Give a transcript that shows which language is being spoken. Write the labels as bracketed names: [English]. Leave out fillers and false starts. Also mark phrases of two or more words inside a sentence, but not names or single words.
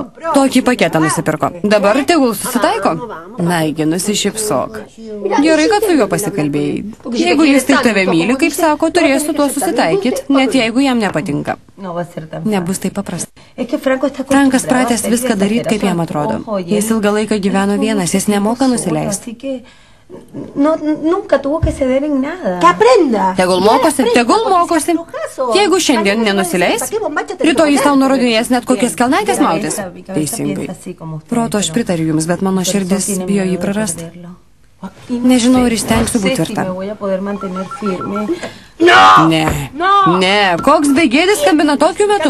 [Lithuanian] Tokį paketą nusipirko. Dabar tegul susitaiko. Naigi, nusišypsok. Gerai, kad su juo pasikalbėjai. Jeigu jis taip tave myli, kaip sako, turės su tuo susitaikyti, net jeigu jam nepatinka. Nebus taip paprasta. Frankas pratęs viską daryti, kaip jam atrodo. Jis ilgą laiką gyveno vienas, jis nemoka nusileisti. [Spanish] Nunca tuvo que ceder en nada. Que aprenda. [Lithuanian] Tegul mokosi. Jeigu šiandien nenusileis, rytoj jis tau nurodinės net kokias kelnaitės mautis. Teisingai. Proto, aš pritariu jums, bet mano širdis bijo jį prarasti. Nežinau, ir įstengsiu būti tvirta. Ne, koks begėdis skambina tokiu metu.